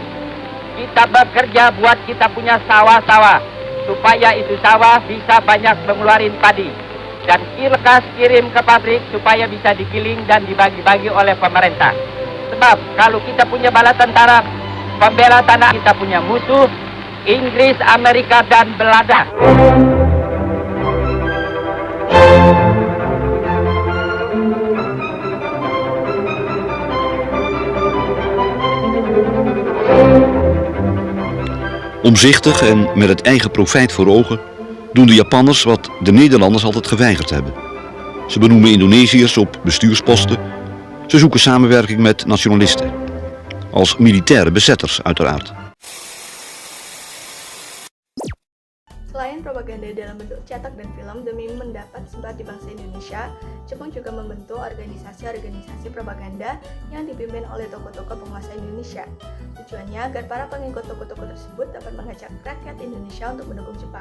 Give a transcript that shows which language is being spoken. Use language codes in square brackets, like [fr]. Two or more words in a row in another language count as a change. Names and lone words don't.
[id] Kita bekerja buat kita punya sawah-sawah, supaya itu sawah bisa banyak mengeluarkan padi. Dan lekas kirim ke pabrik supaya bisa digiling dan dibagi-bagi oleh pemerintah. Sebab kalau kita punya bala tentara pembela tanah, kita punya musuh Inggris, Amerika, dan Belanda. [nl] Omzichtig en met het eigen profijt voor ogen doen de Japanners wat de Nederlanders altijd geweigerd hebben. Ze benoemen Indonesiërs op bestuursposten. Ze zoeken samenwerking met nationalisten. Als militaire bezetters uiteraard. [id] Selain propaganda dalam bentuk cetak dan film demi mendapat simpati bangsa Indonesia, Jepang juga membentuk organisasi-organisasi propaganda yang dipimpin oleh tokoh-tokoh penguasa Indonesia. Tujuannya agar para pengikut tokoh-tokoh tersebut dapat mengajak rakyat Indonesia untuk mendukung Jepang.